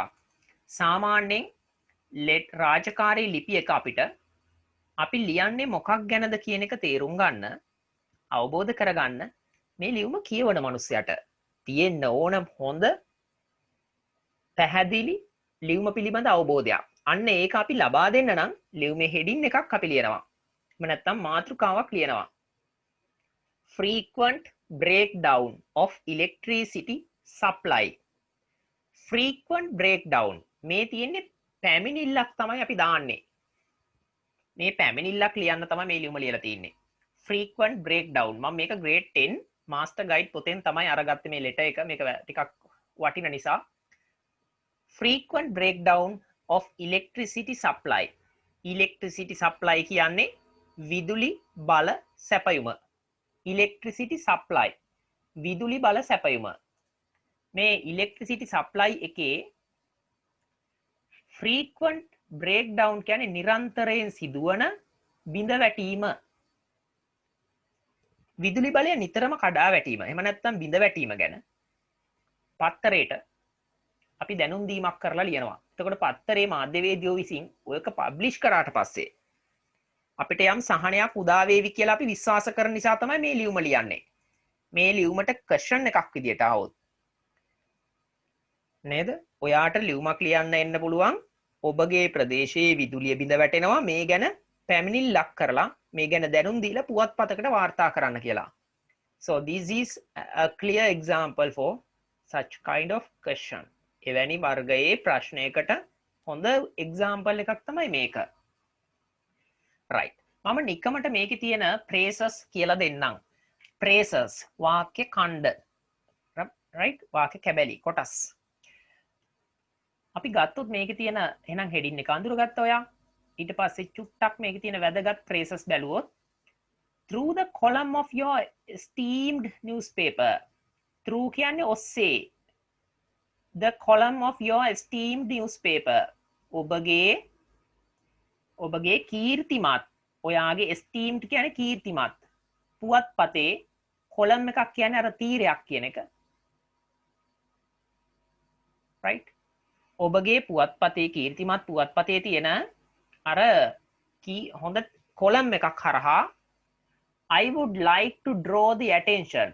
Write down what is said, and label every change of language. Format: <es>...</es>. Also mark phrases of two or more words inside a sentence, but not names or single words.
<si>සාමාන්‍යයෙන් රාජකාරී ලිපි එක අපිට අපි ලියන්නේ මොකක් ගැනද කියන එක තේරුම් ගන්න, අවබෝධ කරගන්න මේ ලියුම කියවන මනුස්සයට තියෙන්න ඕන හොඳ පැහැදිලි ලියුම පිළිබඳ අවබෝධයක්. අන්න ඒක අපි ලබා දෙන්න නම් ලියුමේ හෙඩින් එකක් අපි ලියනවා. එහෙම නැත්නම් මාතෘකාවක් ලියනවා.</si> <en>frequent breakdown of electricity supply. frequent breakdown</en> <si>මේ තියෙන්නේ පැමිණිල්ලක් තමයි අපි දාන්නේ. මේ පැමිණිල්ලක් ලියන්න තමයි මේ ලියුම ලියලා තියෙන්නේ.</si> <en>frequent breakdown</en> <si>මම මේක</si> <en>grade 10 master guide</en> <si>පොතෙන් තමයි අරගත්තේ මේ letter එක. මේක ටිකක් වටින නිසා.</si> <en>frequent breakdown of electricity supply. electricity supply</en> <si>කියන්නේ විදුලි බල සැපයුම.</si> <en>electricity supply</en> <si>විදුලි බල සැපයුම. මේ</si> <en>electricity supply</en> <si>එකේ</si> <en>frequent breakdown</en> <si>කියන්නේ නිරන්තරයෙන් සිදුවන බිඳ වැටීම. විදුලි බලය නිතරම කඩා වැටීම. එහෙම නැත්නම් බිඳ වැටීම ගැන පත්තරේට අපි දැනුම් දීමක් කරලා ලියනවා. එතකොට පත්තරේ මාධ්‍යවේදියෝ විසින් ඔයක පබ්ලිෂ් කරාට පස්සේ අපිට යම් සහනයක් උදා වේවි කියලා අපි විශ්වාස කරන නිසා තමයි මේ ලියුම ලියන්නේ. මේ ලියුමට ක්වෙස්චන් එකක් විදියට આવොත් නේද? ඔයාට ලියුමක් ලියන්න එන්න පුළුවන්. ඔබගේ ප්‍රදේශයේ විදුලිය බිඳ වැටෙනවා. මේ ගැන පැමිණිල්ලක් කරලා මේ ගැන දැනුම් දීලා පුවත්පතකට වාර්තා කරන්න කියලා.</si> <en>So this is a clear example for such kind of question.</en> <si>එවැනි වර්ගයේ ප්‍රශ්නයකට හොඳ example එකක් තමයි මේක. right. මම නිකමට මේකේ තියෙන phrases කියලා දෙන්නම්. phrases වාක්‍ය ඛණ්ඩ. right? වාක්‍ය කැබලි කොටස්. අපි ගත්තොත් මේකේ තියෙන එහෙනම් heading එක අඳුරගත්තා ඔයා. ඊට පස්සේ චුට්ටක් මේකේ තියෙන වැදගත් phrases බැලුවොත්</si> <en>through the column of your esteemed newspaper.</en> <si>Through කියන්නේ ඔස්සේ.</si> <en>The column of your esteemed newspaper.</en> <si>ඔබගේ කීර්තිමත්. ඔයාගේ esteemed කියන්නේ කීර්තිමත්. පුවත්පතේ කොලම් එකක් කියන්නේ අර තීරයක් කියන එක. right? ඔබගේ පුවත්පතේ කීර්තිමත් පුවත්පතේ තියෙන අර හොඳ කොලම් එකක් හරහා</si> <en>I would like to draw the attention.</en>